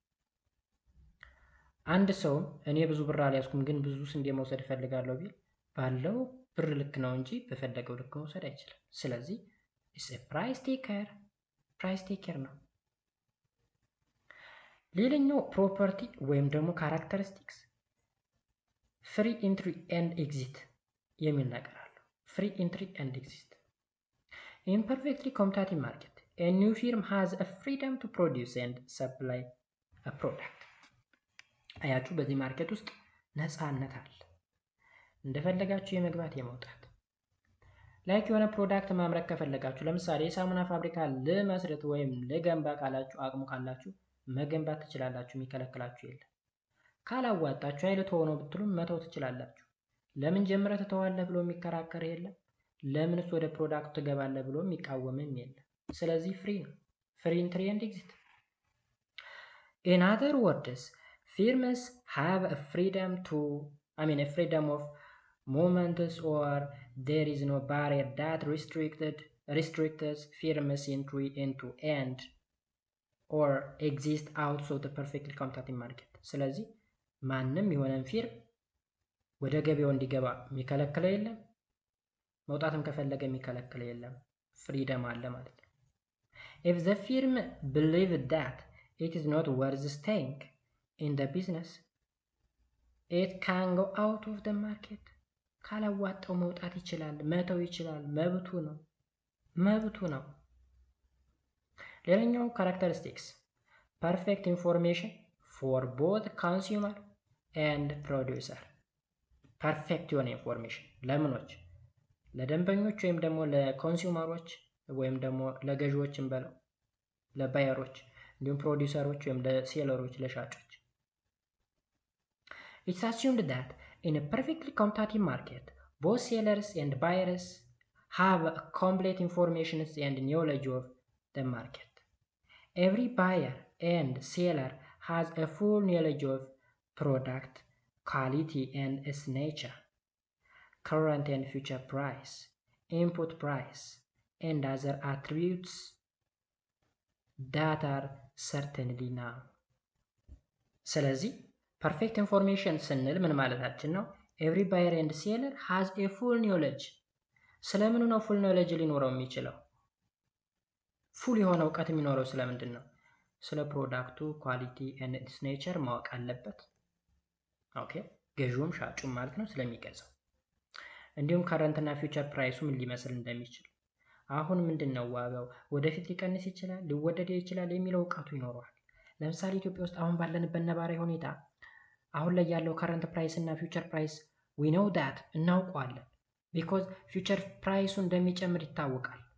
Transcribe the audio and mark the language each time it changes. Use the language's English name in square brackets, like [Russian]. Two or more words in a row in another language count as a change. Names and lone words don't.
[Amharic] አንድ ሰው እኔ ብዙ ብር አልያዝኩም ግን ብዙ ስንዴ መውሰድ እፈልጋለሁ ቢል ባለው ብር ልክ ነው እንጂ በፈለገው ልክ መውሰድ አይችልም። ስለዚህ [English] price taker [Amharic] ነው። ሌላኛው ፕሮፐርቲ ወይም ደግሞ ካራክተሪስቲክስ [English] free entry and exit [Amharic] የሚል ነገር አለው። [English] free entry and exit in perfectly competitive market a new firm has a freedom to produce and supply a product. [Amharic] አያችሁ በዚህ ማርኬት ውስጥ ነፃነት አለ። እንደፈለጋችሁ የመግባት የመውጣት ላይክ የሆነ ፕሮዳክት ማምረት ከፈለጋችሁ ለምሳሌ የሳሙና ፋብሪካ ልመስረት ወይም ልገንባ ካላችሁ አቅሙ ካላችሁ መገንባት ትችላላችሁ። የሚከለክላችሁ የለም። ካላዋጣችሁ አይል ተሆነው ብትሉም መተው ትችላላችሁ። ለምን ጀምረህ ትተዋለህ ብሎ የሚከራከር የለም። ለምንስ ወደ ፕሮዳክቱ ትገባለህ ብሎ የሚቃወምም የለም። ስለዚህ ፍሪ ነው። [English] free entry and exit። In other words, firms have a freedom of movement or there is no barrier that restricts firms entry into and or exist outside the perfectly competitive market. [Amharic] ስለዚህ ማንም የሆነን ፊርም ወደ ገበያው እንዲገባ የሚከለክለው የለም። መውጣትም ከፈለገ የሚከለክለው የለም። ፍሪደም አለ ማለት ነው። [English] If the firm believes that it is not worth staying in the business, it can go out of the market. [Amharic] ካላዋጣው መውጣት ይችላል፣ መተው ይችላል። መብቱ ነው። ሌላኛው ካራክተሪስቲክስ [English] perfect information for both consumer and producer። [Amharic] ፐርፌክት የሆነ ኢንፎርሜሽን ለምኖች ለደንበኞች ወይም ደግሞ ለኮንሱመሮች ወይም ደግሞ ለገዢዎችም በለው ለባየሮች እንዲሁም ፕሮዲውሰሮች ወይም ለሴለሮች ለሻጮች። [English] It's assumed that in a perfectly competitive market, both sellers and buyers have complete information and knowledge of the market. Every buyer and seller has a full knowledge of product quality and its nature, current and future price, input price, and other attributes that are certainly known. [Amharic] ስለዚህ [English] perfect information [Amharic] ስንል ምን ማለታችን ነው? [English] every buyer and seller has a full knowledge። [Amharic] ስለምኑ ነው [English] full knowledge [Amharic] ሊኖረው የሚችለው? ፉል የሆነ እውቀት የሚኖረው ስለምንድን ነው? ስለ ፕሮዳክቱ [English] quality and its nature [Amharic] ማወቅ አለበት። ኦኬ፣ ገዢውም ሻጩም ማለት ነው ስለሚገዛው። እንዲሁም ከረንት እና ፊውቸር ፕራይሱ ምን ሊመስል እንደሚችል፣ አሁን ምንድን ነው ዋጋው፣ ወደፊት ሊቀንስ ይችላል፣ ሊወደድ ይችላል የሚለው እውቀቱ ይኖረዋል። ለምሳሌ ኢትዮጵያ ውስጥ አሁን ባለንበት ነባራዊ ሁኔታ አሁን ላይ ያለው [English] current price [Amharic] እና [English] future price we know that [Amharic] እናውቀዋለን። ቢኮዝ ፊውቸር ፕራይሱ እንደሚጨምር ይታወቃል።